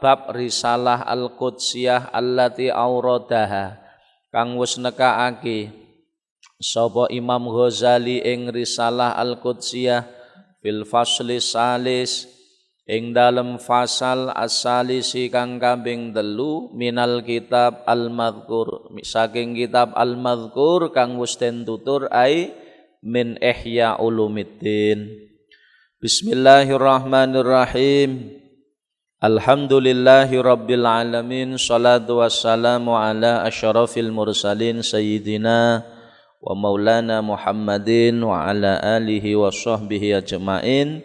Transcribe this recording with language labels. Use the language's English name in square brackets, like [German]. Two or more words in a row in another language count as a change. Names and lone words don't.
[Javanese] bab [Arabic] رسالة القدسية التي أوردها [Javanese] kang wis nekake sapa Imam Ghazali ing [Arabic] رسالة القدسية في الفصل الثالث [Javanese] ing dalem [Arabic] فصل الثالث [Javanese] kang kaping 3 [Arabic] من الكتاب المذكور [Javanese] saking [Arabic] كتاب المذكور [Javanese] kang wis den tutur [Arabic] أي من إحياء علوم الدين. بسم الله الرحمن الرحيم. الحمد لله رب العالمين. الصلاة والسلام على أشرف المرسلين سيدنا ومولانا محمد وعلى آله وصحبه أجمعين.